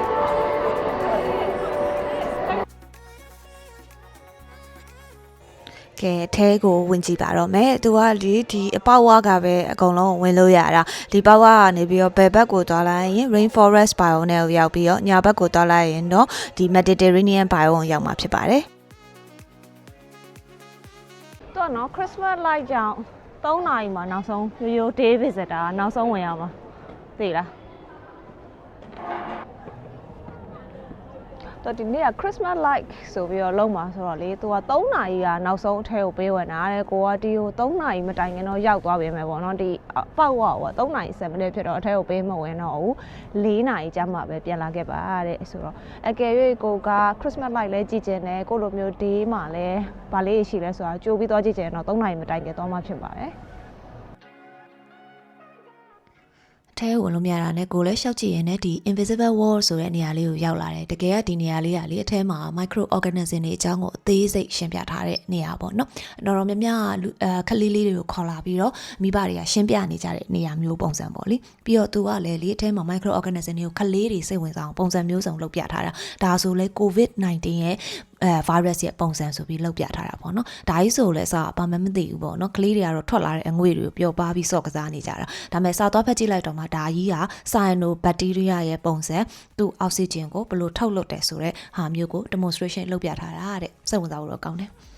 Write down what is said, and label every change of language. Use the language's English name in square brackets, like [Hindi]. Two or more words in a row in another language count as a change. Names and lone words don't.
[Burmese] ကကဲအဲကိုဝင်ကြည့်ပါတော့မယ်သူကဒီအပေါက်ဝါကပဲအကုန်လုံးဝင်လို့ရတာဒီပေါက်ဝါကနေပြီးတော့ဘယ်ဘက်ကိုသွားလိုက်ရင် [English] rainforest biome [Burmese] နဲ့ရောက်ပြီးတော့ညာဘက်ကိုသွားလိုက်ရင်တော့ဒီ [English] Mediterranean biome [Burmese] ကိုရောက်မှာဖြစ်ပါတယ် တော့နော် [English] Christmas light [Burmese] ကြောင့်3နာရီမှာနောက်ဆုံးရိုး [English] day visitor [Burmese] နောက်ဆုံးဝင်ရမှာသိလားတော့ဒီနေ့က [English] Christmas light [Burmese] ဆိုပြီးတော့ လုံးမှာဆိုတော့လေသူက3နာရီကနောက်ဆုံးအထဲကိုပေးဝင်တာတဲ့ကိုကဒီကို3နာရီမတိုင်ခင်တော့ရောက်သွားပြီမယ်ပေါ့နော်ဒီပေါက်ဝါက3နာရီ7မိနစ်ဖြစ်တော့အထဲကိုပေးမဝင်တော့ဘူး4နာရီကြာမှပဲပြန်လာခဲ့ပါတဲ့ဆိုတော့အကယ်၍ကိုက [English] Christmas light [Burmese] လဲကြည့်ကျင်တယ်ကိုလိုမျိုး day မှာလဲဗာလေးရှိလဲဆိုတာကြိုးပြီးတော့ကြည့်ကျင်တော့3နာရီမတိုင်ခင်သွားမှဖြစ်ပါတယ် ထဲဝင်လို့မရတာနဲ့ကိုလည်းရှောက်ကြည့်ရင်လည်းဒီ [English] invisible wall [Burmese] ဆိုတဲ့နေရာလေးကိုရောက်လာတယ်တကယ်ကဒီနေရာလေးကလေအထဲမှာ [English] micro organism [Burmese] တွေအကြောင်းကိုအသေးစိတ်ရှင်းပြထားတဲ့နေရာ ပေါ့နော်တော်များများခလေးလေးတွေကိုခေါ်လာပြီးတော့မိဘတွေကရှင်းပြနေကြတဲ့နေရာမျိုးပုံစံပေါ့လေပြီးတော့သူကလည်းလေအထဲမှာ [English] micro organism [Burmese] တွေကိုခလေးတွေစိတ်ဝင်စားအောင်ပုံစံမျိုးစုံလုပ်ပြထားတာဒါဆိုလေ COVID-19 ရဲ့virus ရဲ့ပုံစံဆိုပြီးလောက်ပြထားတာပေါ့နော်ဒါကြီးဆိုလဲစာဘာမှမသိဘူးပေါ့နော်ကလေးတွေကတော့ထွက်လာတဲ့အငွေ့တွေကိုပျော်ပါပြီးစော့ကစားနေကြတာဒါပေမဲ့စာသွားဖက်ကြည့်လိုက်တော့မှဒါကြီးက cyanobacteria ရဲ့ပုံစံသူ့အောက်ဆီဂျင်ကိုဘယ်လိုထုတ်လွှတ်တယ်ဆိုတဲ့ဟာမျိုးကို demonstration လုပ်ပြထားတာတဲ့စိတ်ဝင်စားဖို့တော့ကောင်းတယ်